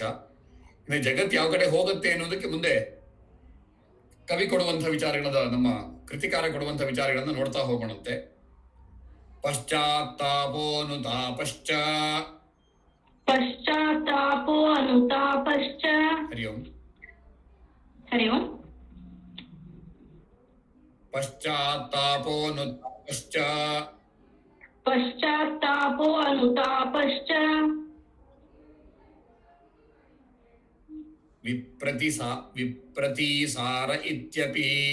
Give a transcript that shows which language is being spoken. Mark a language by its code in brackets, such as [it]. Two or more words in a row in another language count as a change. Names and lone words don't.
[kn] ಇನ್ನು ಜಗತ್ತು ಯಾವ ಕಡೆ ಹೋಗುತ್ತೆ ಅನ್ನೋದಕ್ಕೆ ಮುಂದೆ ಕವಿ ಕೊಡುವಂತಹ ವಿಚಾರಗಳನ್ನ, ನಮ್ಮ ಕೃತಿಕಾರ ಕೊಡುವಂತಹ ವಿಚಾರಗಳನ್ನ ನೋಡ್ತಾ ಹೋಗೋಣಂತೆ. [sa] ಪಶ್ಚಾತ್ತಾಪೋನುತಾಪಶ್ಚ ಪಶ್ಚಾತ್ತಾಪೋ ಅನುತಾಪಶ್ಚ. ಹರಿ ಓಂ. ಹರಿ ಓಂ. ಪಶ್ಚಾತ್ತಾಪೋನುತಾಪಶ್ಚ ಪಶ್ಚಾತ್ತಾಪೋ ಅನುತಾಪಶ್ಚ. ವಿಪ್ರತಿಸಾರ ಇತ್ಯಪಿ.